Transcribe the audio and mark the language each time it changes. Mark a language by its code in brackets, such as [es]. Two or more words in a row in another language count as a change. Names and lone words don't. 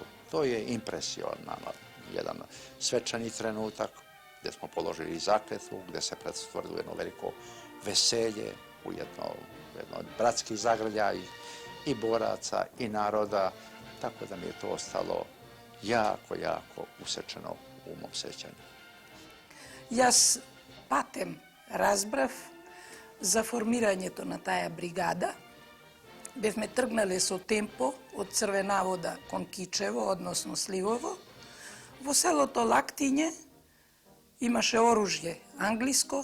[sr] To je impresionan, jedan svečani trenutak gdje smo položili zakletvu, gdje se pretvorilo jedno veliko veselje u jedno bratski zagrljaj i boraca i naroda, tako da mi je to ostalo jako usečeno u mom sećanju. [mk] Јас патем разбрав за формирањето на таа бригада. Бевме тргнале со Темпо од Црвена вода кон Кичево, односно Сливово. Во селото Лактиње имаше оружје англиско.